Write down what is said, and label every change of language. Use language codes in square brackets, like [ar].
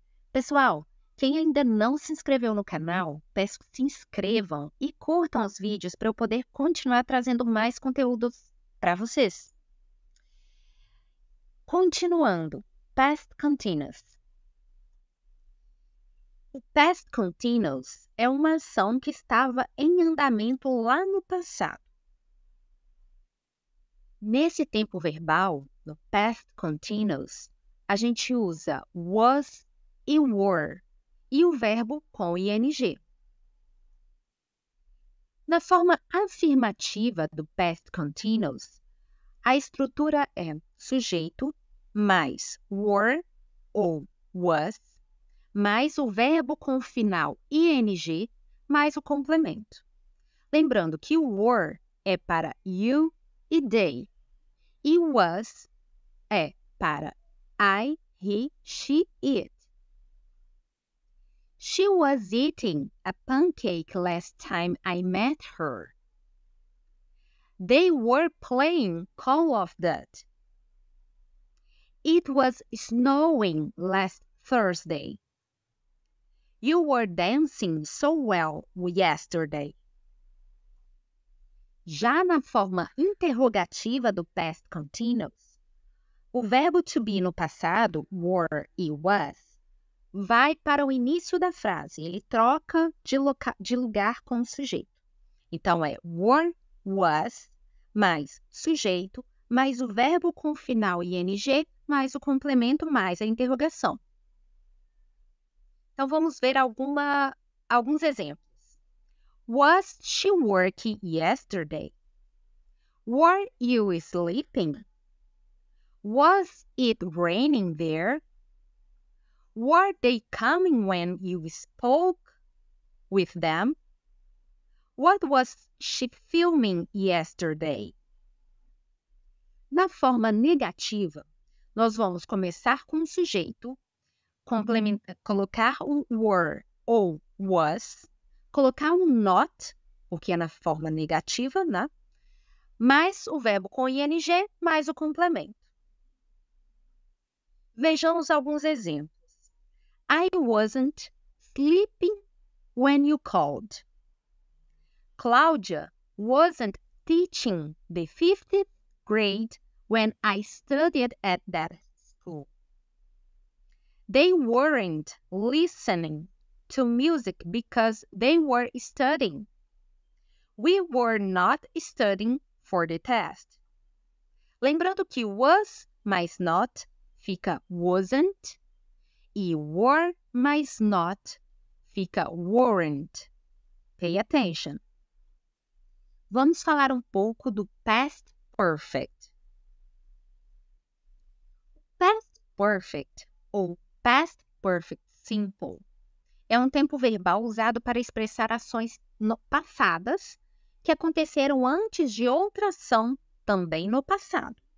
[pt] Pessoal, quem ainda não se inscreveu no canal, peço que se inscrevam e curtam os vídeos para eu poder continuar trazendo mais conteúdos para vocês. Continuando, past continuous. O past continuous é uma ação que estava em andamento lá no passado. Nesse tempo verbal, no past continuous, a gente usa was e were e o verbo com ing. Na forma afirmativa do past continuous, a estrutura é sujeito mais were ou was, mais o verbo com o final ing, mais o complemento. Lembrando que o were é para you e they, e o was é para I, he, she, it. [en] She was eating a pancake last time I met her. They were playing Call of Duty. It was snowing last Thursday. You were dancing so well yesterday. [pt] Já na forma interrogativa do past continuous, o verbo to be no passado, were e was, vai para o início da frase. Ele troca de lugar com o sujeito. Então, é were, was, mais sujeito, mais o verbo com o final ing, mais o complemento, mais a interrogação. Então, vamos ver alguns exemplos. [en] Was she working yesterday? Were you sleeping? Was it raining there? Were they coming when you spoke with them? What was she filming yesterday? [pt] Na forma negativa, nós vamos começar com o sujeito, colocar o were ou was, colocar um not, porque é na forma negativa, né? Mais o verbo com ing, mais o complemento. Vejamos alguns exemplos. [en] I wasn't sleeping when you called. Cláudia wasn't teaching the 5th grade when I studied at that school. They weren't listening to music because they were studying. We were not studying for the test. [pt] Lembrando que was mais not fica wasn't e were mais not fica weren't. [en] Pay attention. [pt] Vamos falar um pouco do past perfect. Past perfect ou past perfect simple é um tempo verbal usado para expressar ações passadas que aconteceram antes de outra ação também no passado.